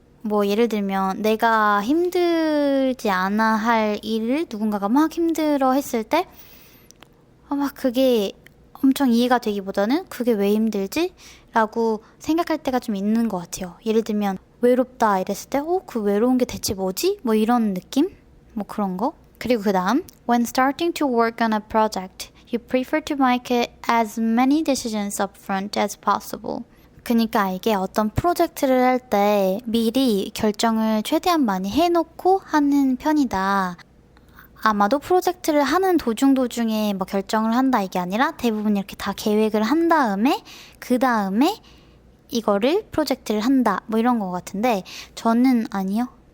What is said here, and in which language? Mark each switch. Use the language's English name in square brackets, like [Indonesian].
[Korean] 뭐 예를 들면 내가 힘들지 않아 할 일을 누군가가 막 힘들어 했을 때 막 그게 엄청 이해가 되기보다는 그게 왜 힘들지? 라고 생각할 때가 좀 있는 것 같아요. 예를 들면 외롭다 이랬을 때 그 외로운 게 대체 뭐지? 뭐 이런 느낌? 뭐 그런 거. 그리고 그 다음, [English] When starting to work on a project, you prefer to make it as many decisions up front as possible. [Korean] 그러니까 이게 어떤 프로젝트를 할 때 미리 결정을 최대한 많이 해놓고 하는 편이다. 아마도 프로젝트를 하는 도중에 뭐 결정을 한다 이게 아니라 대부분 이렇게 다 계획을 한 다음에 그 다음에 이거를 프로젝트를 한다 뭐 이런 거 같은데, 저는 아니요.